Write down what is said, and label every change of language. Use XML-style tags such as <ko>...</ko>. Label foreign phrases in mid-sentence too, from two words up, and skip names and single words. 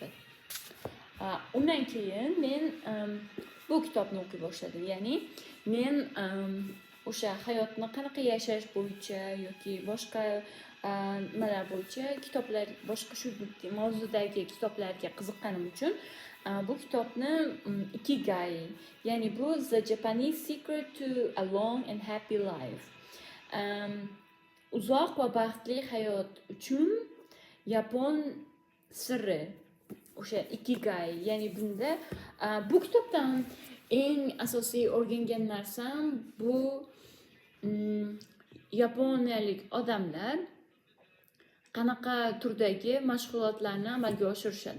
<uz>Undan keyin men bu kitobni o'qiy boshladim. Ya'ni men o'sha hayotni qanaqa yashash bo'yicha yoki boshqa nimalar bo'yicha kitoblar, boshqa shu mavzudagi kitoblarga qiziqqanim uchun bu kitobni Ikigai, ya'ni bu The Japanese Secret to a Long and Happy Life. Uzoq va baxtli hayot uchun Yapon siri, o'sha Ikigai, ya'ni bunda bu kitobdan eng asosiy o'rgangan narsam bu yaponiyalik odamlar qanaqa turdagi mashg'ulotlarni amalga oshirishadi.</uz>